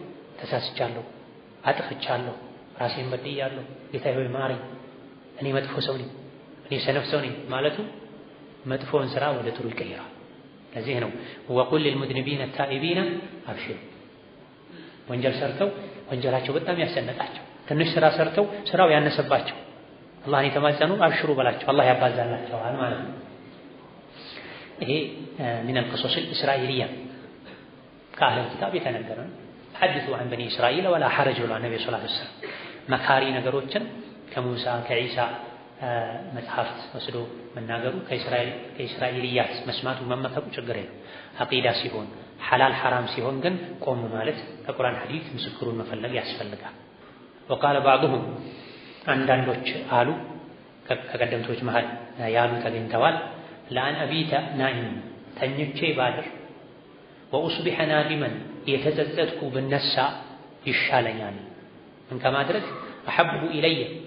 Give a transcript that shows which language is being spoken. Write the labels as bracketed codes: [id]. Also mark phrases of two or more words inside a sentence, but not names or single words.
[am] ተሳስቻለሁ፣ አጥፍቻለሁ፣ ራሴን በድያለሁ፣ ጌታዬ ሆይ ማረኝ፣ እኔ መጥፎ ሰው ነኝ፣ እኔ ሰነፍ ሰው ነኝ ማለቱ መጥፎውን ስራ ወደ ጥሩ ይቀይራል። ለዚህ ነው [ar] وقل للمذنبين التائبين [am] አብሽሩ። ወንጀል ሰርተው ወንጀላቸው በጣም ያሰነጣቸው ትንሽ ስራ ሰርተው ስራው ያነሰባቸው አላህን የተማጸኑ አብሽሩ በላቸው፣ አላህ ያባዛላቸዋል ማለት ነው። ይሄ [ar] من القصص الإسرائيلية [am] ከአህለል ኪታብ የተነገረ [ar] حدثوا عن بني إسرائيل ولا حرج [am] ብሏል ነብዩ [ar] صلى الله عليه وسلم። [am] መካሪ ነገሮችን ከሙሳ ከዒሳ መጽሐፍት ወስዶ መናገሩ ከእስራኤልያት መስማቱ መመከሩ ችግር የለም። አቂዳ ሲሆን ሐላል ሐራም ሲሆን ግን ቆም ማለት ከቁርአን ሐዲስ ምስክሩን መፈለግ ያስፈልጋል። [ar] وقال بعضهم [am] አንዳንዶች አሉ ከቀደምቶች መሃል ያሉ ተገኝተዋል [ar] لأن أبيت نائما [am] ተኝቼ ባድር [ar] وأصبح نادما [am] የተጸጸትኩ ብነሳ ይሻለኛል። ምን ከማድረግ [ar] أحب إلي